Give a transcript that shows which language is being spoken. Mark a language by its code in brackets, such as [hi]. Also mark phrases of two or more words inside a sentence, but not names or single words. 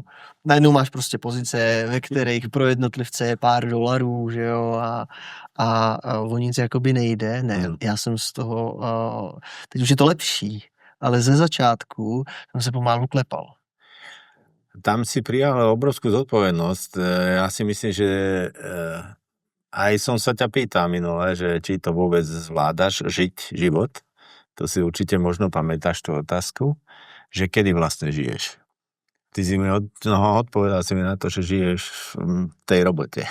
[cs] Najednou máš prostě pozice, ve kterých pro jednotlivce je pár dolarů, že jo, a o nic jakoby nejde. Ne, já jsem z toho, teď už je to lepší, ale ze začátku jsem se pomalu klepal. [sk] Tam si prijal obrovskú zodpovednosť. Ja si myslím, že aj som sa ťa pýtal minule, že či to vôbec zvládaš žiť život. To si určite možno pamätáš tú otázku, že kedy vlastne žiješ. Ty si mi odpovedal si mi na to, že žiješ v tej robote.